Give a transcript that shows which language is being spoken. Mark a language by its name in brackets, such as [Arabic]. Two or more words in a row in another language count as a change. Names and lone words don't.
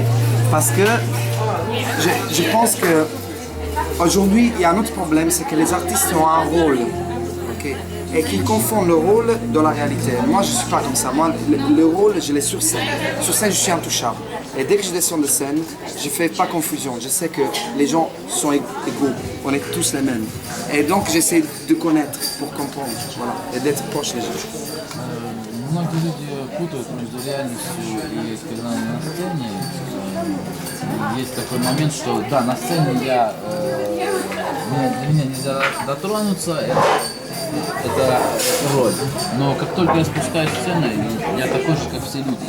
[French] Parce que je pense que aujourd'hui il y a un autre problème, c'est que les artistes ont un rôle, okay, et qu'ils confondent le rôle dans la réalité. Moi je ne suis pas comme ça, moi le rôle je l'ai sur scène. Sur scène je suis intouchable. Et dès que je descends de scène, je fais pas confusion. Je sais que les gens sont égaux. On est tous les mêmes. Et donc j'essaie de connaître pour comprendre, voilà, et d'être proche des gens. [Russian] Многие люди путают между реальностью и когда на сцене. Есть такой момент, что да, на сцене для меня нельзя дотронуться, это роль. Но как только я спускаюсь в сцену, я такой же, как все люди.